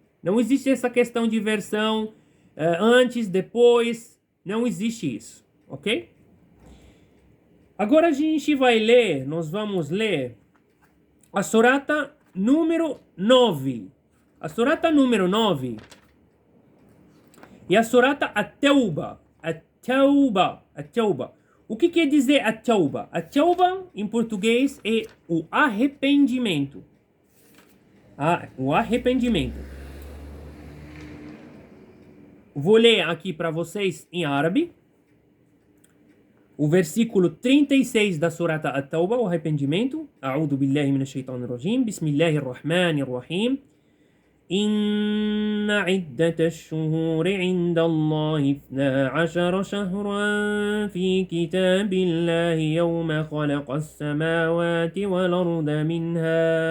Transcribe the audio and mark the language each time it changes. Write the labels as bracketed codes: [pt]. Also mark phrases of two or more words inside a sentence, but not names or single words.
[pt] Não existe essa questão de versão antes, depois. Não existe isso, ok? Agora a gente vai ler, nós vamos ler a surata número 9. A surata número 9 é a surata At-Tawba. At-Tawba. At-Tawba. O que quer dizer At-Tawba? At-Tawba, em português, é o arrependimento. O arrependimento. Vou ler aqui para vocês em árabe. O versículo 36 da surata At-Tawba, o arrependimento. [ar] أعوذ بالله من الشيطان الرجيم. بسم الله الرحمن الرحيم. إن عدة الشهور عند الله 12 شهرا في كتاب الله يوم خلق السماوات والأرض منها